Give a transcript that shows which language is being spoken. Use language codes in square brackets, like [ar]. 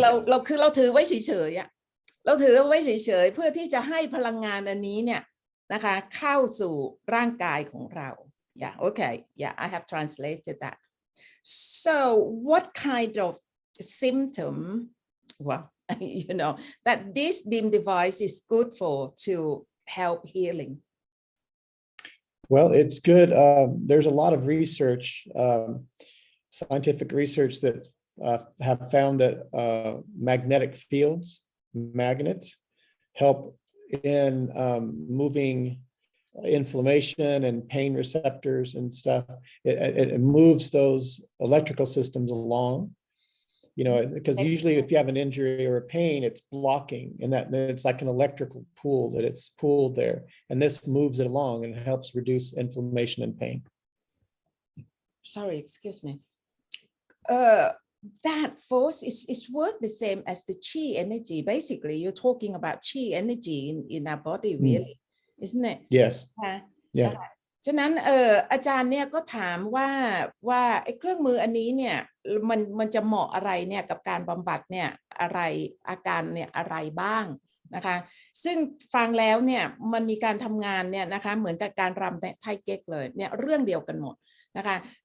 [th] เราคือเราถือไว้เฉยๆอะเราถือไว้เฉยๆเพื่อที่จะให้พลังงานอันนี้เนี่ยนะคะเข้าสู่ร่างกายของเรา [en] yeah okay yeah I have translated that so what kind of symptom well you know that this Deem device is good for to help healing well it's good there's a lot of research scientific research that have found that magnetic fields magnets help in moving inflammation and pain receptors and stuff. It moves those electrical systems along, you know, because usually if you have an injury or a pain, it's blocking, and that it's like an electrical pool that it's pooled there, and this moves it along and helps reduce inflammation and pain. Sorry, excuse me. That force is work the same as the chi energy. Basically, you're talking about chi energy in our body, really, isn't it? Yes. Yeah. [th] ฉะนั้นอาจารย์เนี่ยก็ถามว่าไอ้เครื่องมืออันนี้เนี่ยมันจะเหมาะอะไรเนี่ยกับการบำบัดเนี่ยอะไรอาการเนี่ยอะไรบ้างนะคะซึ่งฟังแล้วเนี่ยมันมีการทำงานเนี่ยนะคะเหมือนกับการรำไทเก๊กเลยเนี่ยเรื่องเดียวกันหมดนะคะ